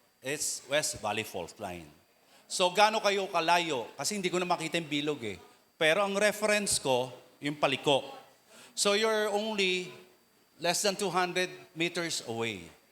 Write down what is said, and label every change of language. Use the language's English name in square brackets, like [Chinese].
[English] It's West Valley Fault Line. [Filipino] So, gaano kayo kalayo? Kasi hindi ko na makita yung bilog Pero ang reference ko, yung paliko. [English] So, you're only less than 200 meters away.